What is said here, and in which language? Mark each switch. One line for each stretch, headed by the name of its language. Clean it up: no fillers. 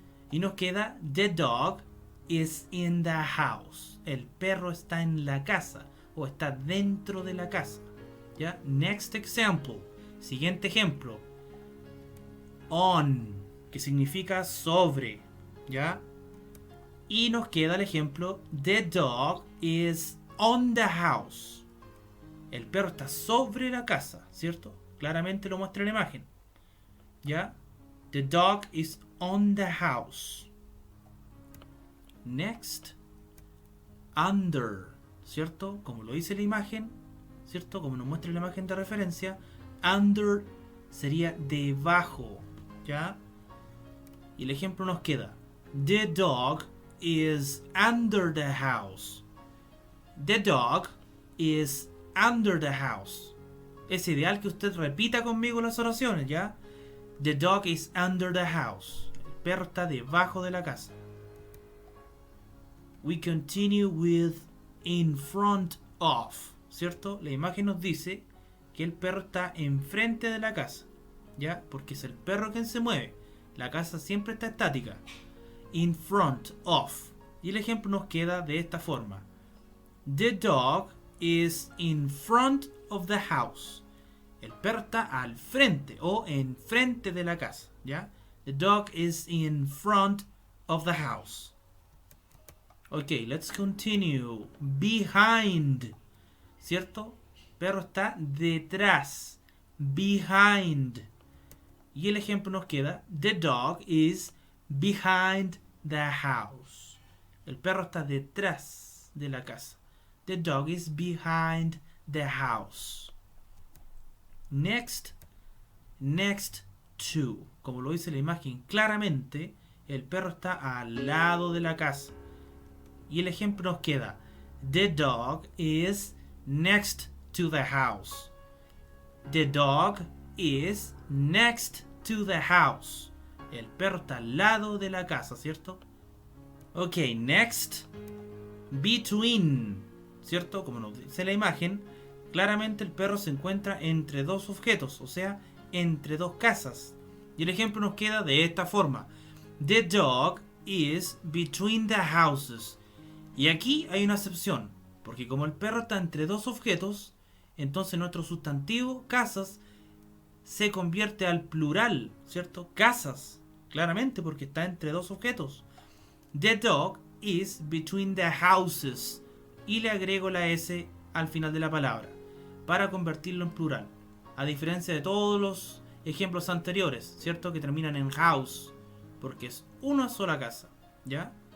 Spanish: Y nos queda
English: the dog is in the house.
Spanish: El perro está en la casa o está dentro de la casa, ¿ya?
English: Next example.
Spanish: Siguiente ejemplo. On, que significa sobre, ¿ya? Y nos queda el ejemplo
English: the dog is on the house.
Spanish: El perro está sobre la casa, ¿cierto? Claramente lo muestra la imagen, ¿ya?
English: The dog is on the house. Next, under,
Spanish: ¿cierto? Como lo dice la imagen, ¿cierto? Como nos muestra la imagen de referencia, under sería debajo, ¿ya? Y el ejemplo nos queda
English: the dog is under the house. The dog is under the house.
Spanish: Es ideal que usted repita conmigo las oraciones, ¿ya?
English: The dog is under the house.
Spanish: El perro está debajo de la casa.
English: We continue with in front of,
Spanish: ¿cierto? La imagen nos dice que el perro está enfrente de la casa, ¿ya? Porque es el perro quien se mueve. La casa siempre está estática.
English: In front of.
Spanish: Y el ejemplo nos queda de esta forma.
English: The dog is in front of the house.
Spanish: El perro está al frente o enfrente de la casa, ¿ya?
English: The dog is in front of the house. Ok, let's continue. Behind,
Spanish: ¿cierto? El perro está detrás. Behind. Y el ejemplo nos queda.
English: The dog is behind the house.
Spanish: El perro está detrás de la casa.
English: The dog is behind the house. Next to.
Spanish: Como lo dice la imagen claramente, el perro está al lado de la casa. Y el ejemplo nos queda.
English: The dog is next to the house. The dog is next to the house.
Spanish: El perro está al lado de la casa, ¿cierto?
English: Ok, next.
Spanish: Between, ¿cierto? Como nos dice la imagen, claramente el perro se encuentra entre dos objetos, o sea, entre dos casas. Y el ejemplo nos queda de esta forma.
English: The dog is between the houses.
Spanish: Y aquí hay una excepción, porque como el perro está entre dos objetos, entonces nuestro sustantivo, casas, se convierte al plural, ¿cierto? Casas, claramente, porque está entre dos objetos.
English: The dog is between the houses.
Spanish: Y le agrego la S al final de la palabra, para convertirlo en plural. A diferencia de todos los ejemplos anteriores, ¿cierto? Que terminan en house, porque es una sola casa, ¿ya?